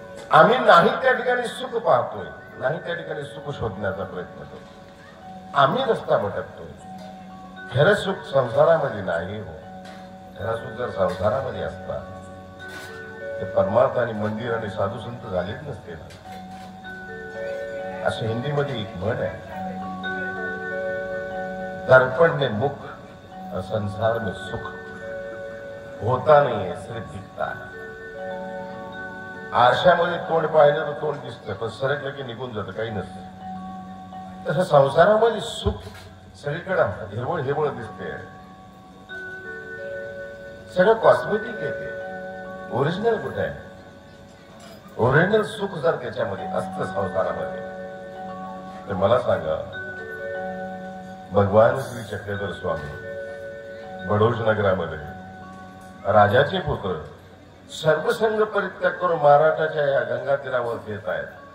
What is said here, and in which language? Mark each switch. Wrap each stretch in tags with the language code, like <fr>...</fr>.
<mr>आम्ही नाही त्या ठिकाणी सुख पाहतोय, नाही त्या ठिकाणी सुख शोधण्याचा प्रयत्न करतो. आम्ही रस्ता भटकतोय. खरं सुख संसारामध्ये नाही हो. खरं सुख जर संसारामध्ये असता तर परमार्थ आणि मंदिर आणि साधू संत झालेच नसते ना. असं हिंदीमध्ये एक म्हण आहे,</mr> <hi>दर्पण में मुख और संसार में सुख होता नहीं है, सिर्फ दिखता है.</hi> <mr>आरशामध्ये तोंड पाहिलं तर तोंड दिसतं, पण सरकलं की निघून जातं, काही नसतं. तसं संसारामध्ये सुख सगळीकडे हिरवळ हिरवळ दिसते. सगळं कॉस्मेटिक येते, ओरिजिनल कुठे आहे. ओरिजिनल सुख जर त्याच्यामध्ये असतं संसारामध्ये तर मला सांगा, भगवान श्री चक्रधर स्वामी बडोज नगरामध्ये राजाचे पुत्र सर्वसंग परित्याग करून महाराष्ट्राच्या या गंगा तीरावर येत आहेत.</mr>